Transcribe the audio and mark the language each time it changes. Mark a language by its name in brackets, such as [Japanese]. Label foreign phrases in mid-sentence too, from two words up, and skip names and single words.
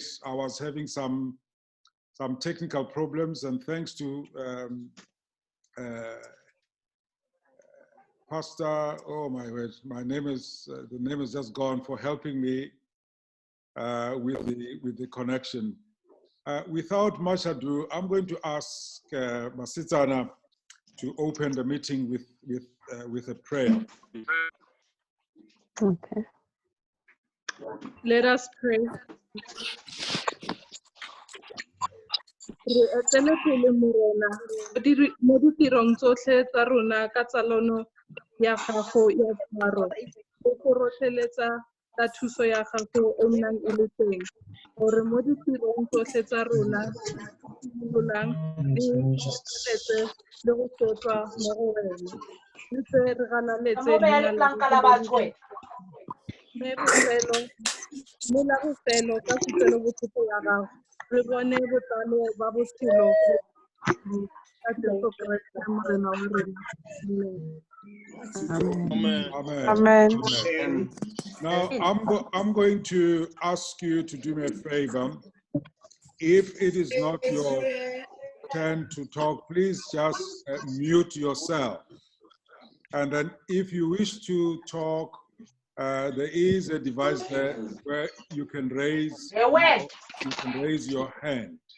[English] I was having some technical problems, and thanks to Pastor, oh my word, my name is the name is just gone, for helping me with the connection. Without much ado, I'm going to ask Masitana to open the meeting with a prayer. Okay. Let us pray. [Tswana] Re etele pele morena mo ditirong tsotlhe tsa rona ka tsalono ya gago ya tshwaro o go rotlheletsa ka thuso ya gago e nnang e le teng gore mo ditirong tsotlhe tsa rona simololang di rotlheletse le go sotlwa mo go wena le tse re galaletse mme la bofelo ka kutlwelobotlhoko ya gago re bone botlalo ba botshelo ka Jesu Kriste morena wa rona. Amen. [English] Now, I'm going to ask you to do me a favor. If it is not your turn to talk, please just mute yourself. And then if you wish to talk, there is a device there where you can raise your hand.